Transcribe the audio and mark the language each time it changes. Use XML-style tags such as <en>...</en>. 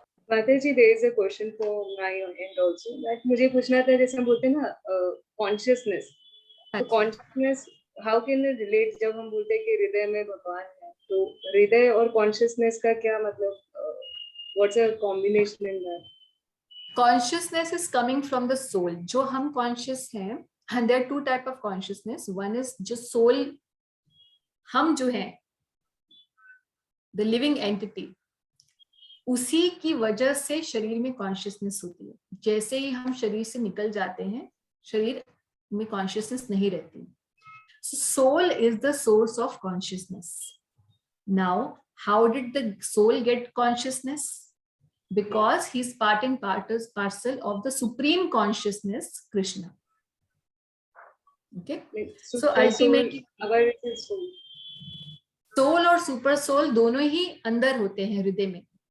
<en>Mataji, there is a question for my end also.</en> <hi>That मुझे पूछना था, जैसे हम बोलते हैं ना consciousness, तो consciousness</hi> <en>how can it relate?</en> <hi>जब हम बोलते हैं कि हृदय में भगवान है, तो हृदय और consciousness का क्या मतलब?</hi> <en>What's a combination in that? Consciousness is coming from the soul.</en> <hi>जो हम conscious हैं,</hi> <en>and there are two type of consciousness. One is</en> <hi>जो soul, हम जो हैं,</hi> <en>the living entity,</en> <hi>उसी की वजह से शरीर में कॉन्शियसनेस होती है। जैसे ही हम शरीर से निकल जाते हैं, शरीर में कॉन्शियसनेस नहीं रहती।</hi> <en>Soul is the source of consciousness. Now how did the soul get consciousness? Because he's part and parcel of the supreme consciousness, Krishna. Okay. So ultimately,</en> <hi>अगर</hi> <en>it is soul,</en> <hi>सोल और super soul दोनों ही अंदर होते हैं हृदय में।</hi>